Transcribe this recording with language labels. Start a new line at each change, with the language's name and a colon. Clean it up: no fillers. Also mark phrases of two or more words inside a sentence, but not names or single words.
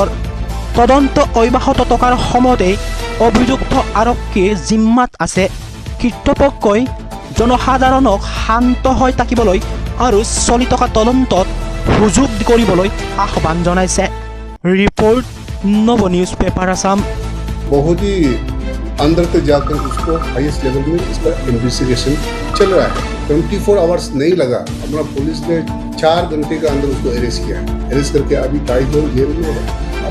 Assamese: তদন্ত অব্যাহত থকাৰ সময়তে অভিযুক্ত আৰক্ষীৰ জিম্মাত আছে। কৰ্তৃপক্ষই জনসাধাৰণক শান্ত হৈ থাকিবলৈ আৰু চলি থকা তদন্তত সুযোগ কৰিবলৈ আহ্বান জনাইছে।
English: Report Nab News Paper Assam.
Hindi: बहुत ही अंदर तक जाकर उसको
English: highest level
Hindi: में इसका इन्वेस्टिगेशन चल रहा है। 24 आवर्स नहीं लगा, हमारा पुलिस ने 4 घंटे के अंदर उसको अरेस्ट किया है। अरेस्ट करके अभी 2.5 जेल में है।